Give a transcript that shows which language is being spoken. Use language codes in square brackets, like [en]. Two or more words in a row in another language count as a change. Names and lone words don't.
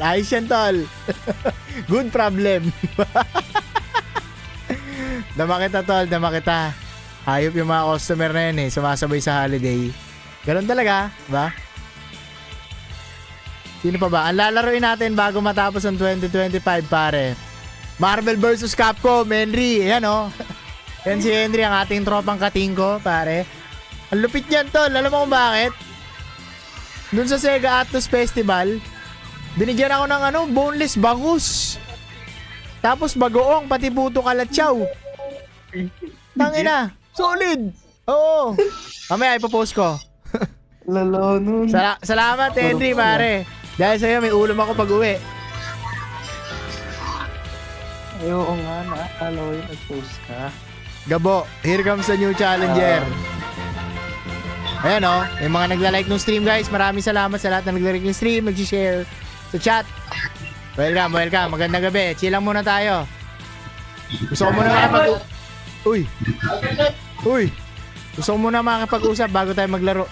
[tl] Ayos yan, tol. [en] Good problem. [tl] Dama kita, tol, dama kita. Hayop yung mga customer na yan eh, sumasabay sa holiday. Ganun talaga, ba? Sino pa ba? Ang lalaroin natin bago matapos ang 2025, pare. Marvel vs. Capcom, Henry. Ayan o. Yan si Henry, ang ating tropang katingko, pare. Ang lupit niyan, tol. Alam mo kung bakit? Doon sa Sega Atlus Festival, binigyan ako ng boneless bangus. Tapos bagoong, pati puto kalatsaw. Tangina. Solid. Oo. Mamaya ipopost ko. Lalo nun. Salamat, Henry, pare. Dahil sa'yo, may ulam ako pag uwi. Ay, oo nga, naakala ko yung nag-post ka. Gabo, [en] here comes the new challenger. [tl] Ayan o, may mga nagla-like ng stream, guys. Maraming salamat sa lahat na nagla-like ng stream, nag-share sa chat. Welcome. Magandang gabi. Chill lang muna tayo. Gusto ko muna Gusto ko muna makapag-usap bago tayo maglaro.